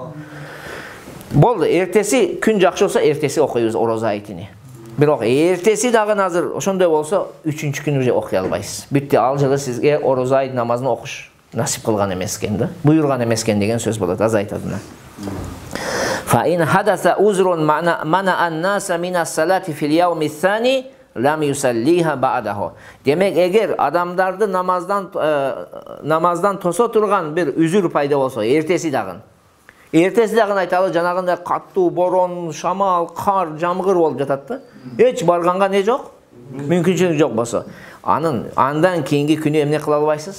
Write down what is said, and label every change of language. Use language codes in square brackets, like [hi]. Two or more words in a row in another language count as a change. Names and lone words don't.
[ky] Болду. Эртеси күн жакшы болсо, эртеси окуйбуз орозо айтыны. Бирок эртеси дагы азыр ошондой болсо, 3-күнү уже окуй албайсыз. Бүтти, ал жылы сизге орозо айт намазын окуш насип кылган эмес экен да. Буйрган эмес экен деген сөз болот. Аз айтат мына. [ar] فإن حدث عذر منع الناس من الصلاة في اليوم الثاني لم يصلها بعده. [ky] Demek эгер адамдарды намаздан тосо турган бир үзүр пайда болсо, эртеси дагы айталы жанагындай каттуу борон, шамал, кар, жамгыр болуп жатат да. Эч барганга не жок? Мүмкүнчүлүк жок болсо, андан кийинки күнү эмне кыла албайсыз?